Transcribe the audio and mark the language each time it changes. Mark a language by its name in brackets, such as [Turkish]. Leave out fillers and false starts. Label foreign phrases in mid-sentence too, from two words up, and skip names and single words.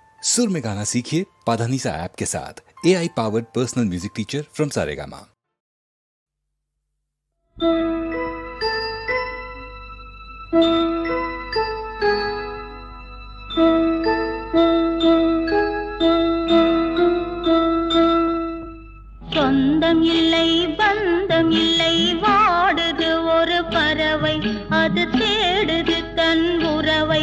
[Hindi] सुर में गाना सीखिए पाधानीसा ऐप के साथ। [English] AI powered personal music teacher from [Hindi] सारेगामा। [Tamil] சொந்தம் இல்லை பந்தம் இல்லை வாடுது ஒரு பறவை, அது தேடுது தன் உறவை.